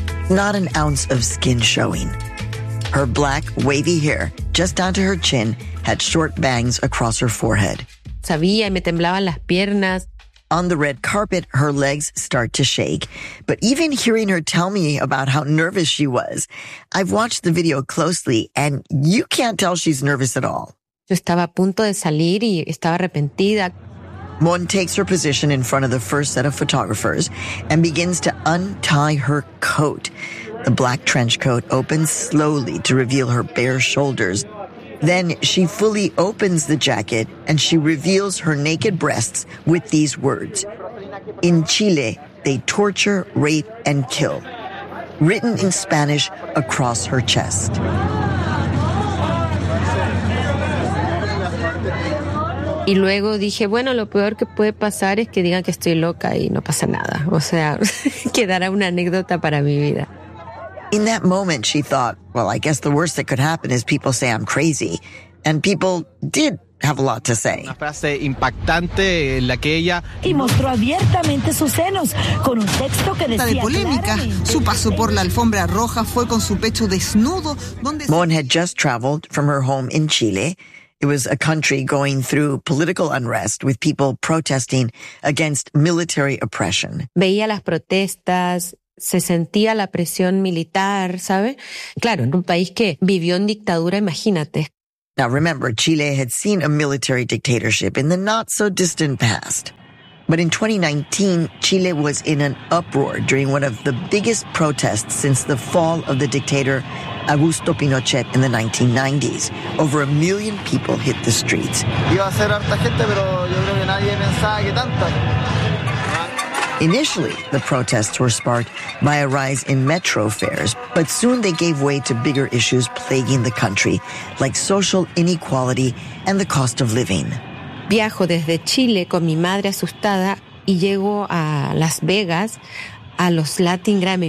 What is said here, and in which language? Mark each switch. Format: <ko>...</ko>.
<en>Not an ounce of skin showing. Her black, wavy hair, just down to her chin, had short bangs across her forehead.</en> <es>Sabía, me temblaban las piernas.</es> <en>On the red carpet, her legs start to shake. But even hearing her tell me about how nervous she was, I've watched the video closely, and you can't tell she's nervous at all.</en> <es>Yo estaba a punto de salir y estaba arrepentida.</es> <en>Mon takes her position in front of the first set of photographers and begins to untie her coat. The black trench coat opens slowly to reveal her bare shoulders. Then she fully opens the jacket and she reveals her naked breasts with these words. In Chile, they torture, rape, and kill. Written in Spanish across her chest.</en> <es>Y luego dije, bueno, lo peor que puede pasar es que digan que estoy loca y no pasa nada. O sea, quedará una anécdota para mi vida.</es> <en>In that moment, she thought, well, I guess the worst that could happen is people say I'm crazy. And people did have a lot to say.</en> <es>Una frase impactante en la que ella... Y mostró abiertamente sus senos con un texto que decía... La de polémica, su paso por la alfombra roja fue con su pecho desnudo donde...</es> <en>Mon had just traveled from her home in Chile. It was a country going through political unrest with people protesting against military oppression.</en> <es>Veía las protestas, se sentía la presión militar, ¿sabe? Claro, en un país que vivió en dictadura, imagínate.</es> <en>Now remember, Chile had seen a military dictatorship in the not-so-distant past. But in 2019, Chile was in an uproar during one of the biggest protests since the fall of the dictator Augusto Pinochet in the 1990s. Over a million people hit the streets. Initially, the protests were sparked by a rise in metro fares, but soon they gave way to bigger issues plaguing the country, like social inequality and the cost of living.</en> <es>Viajo desde Chile con mi madre asustada y llego a Las Vegas a los Latin Grammy.</es>